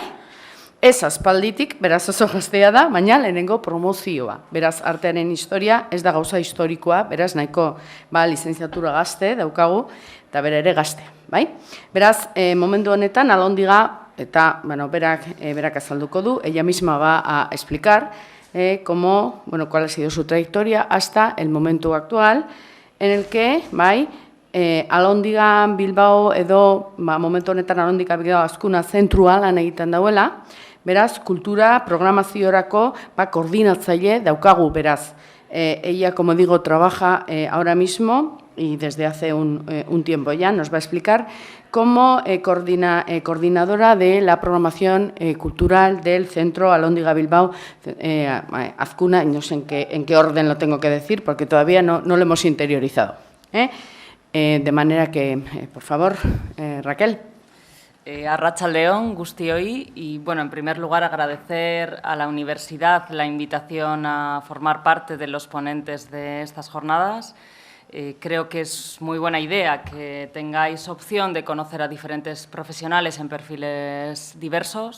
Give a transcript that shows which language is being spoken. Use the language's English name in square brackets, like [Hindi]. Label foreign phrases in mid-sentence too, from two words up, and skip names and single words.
[Basque] Ez aspalditik, beraz oso gaztea da, baina lehenengo promozioa. Beraz, artearen historia ez da gauza historikoa, beraz, nahiko lizentziatura gazte daukagu, eta bera ere gazte, bai? Beraz, momentu honetan, Alondiga, eta berak azalduko du, [Spanish] ella misma va a explicar cuál ha sido su trayectoria hasta el momento actual, en el que, [Basque] Alondiga Bilbao edo, momentu honetan Alondiga Bilbao azkuna zentrua lan egiten dauela, beraz, kultura programaziorako koordinatzaile daukagu, beraz. [Spanish] Ella, como digo, trabaja ahora mismo y desde hace un tiempo ya nos va a explicar como coordinadora de la programación cultural del Centro Alondiga Bilbao Azkuna, no sé en qué orden lo tengo que decir porque todavía no lo hemos interiorizado. De manera que, por favor, Raquel. [Basque] Arratsaldeon guztioi, [Spanish] y bueno, en primer lugar agradecer a la universidad la invitación a formar parte de los ponentes de estas jornadas. Creo que es muy buena idea que tengáis opción de conocer a diferentes profesionales en perfiles diversos.